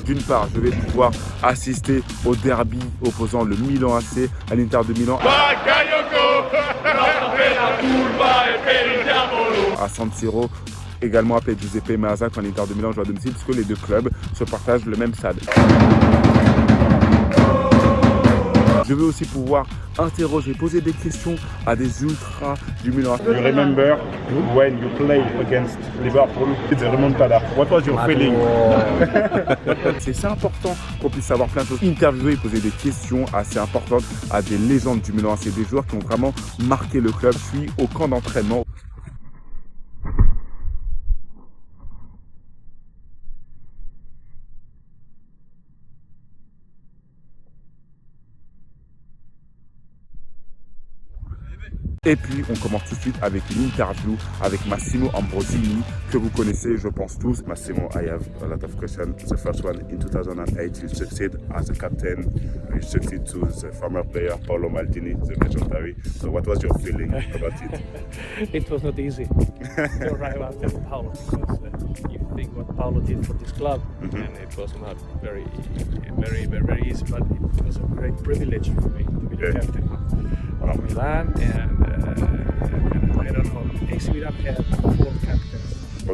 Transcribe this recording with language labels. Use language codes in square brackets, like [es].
[fr] D'une part, je vais pouvoir assister au derby opposant le Milan AC à l'Inter de Milan à San Siro, également appelé Giuseppe Meazza quand l'Inter de Milan joue à domicile, puisque les deux clubs se partagent le même stade. Je veux aussi pouvoir interroger, poser des questions à des ultras du Milan. [en] You remember when you played against Liverpool, it's a remontada. What was your feeling? [fr] C'est important qu'on puisse savoir plein de choses, interviewer et poser des questions assez importantes à des légendes du Milan AC, des joueurs qui ont vraiment marqué le club. Je suis au camp d'entraînement. Et puis on commence tout de suite avec une interview avec Massimo Ambrosini, que vous connaissez je pense tous. [en] Massimo, I have a lot of questions. The first one, in 2008 you succeed as a captain, you succeed to the former player Paolo Maldini, the legendary. So what was your feeling about it? It was not easy to arrive after Paolo, because you think what Paolo did for this club, and it was not very easy, but it was a great privilege for me to be the captain of Milan, and I don't know, AC Milan had 4 captains.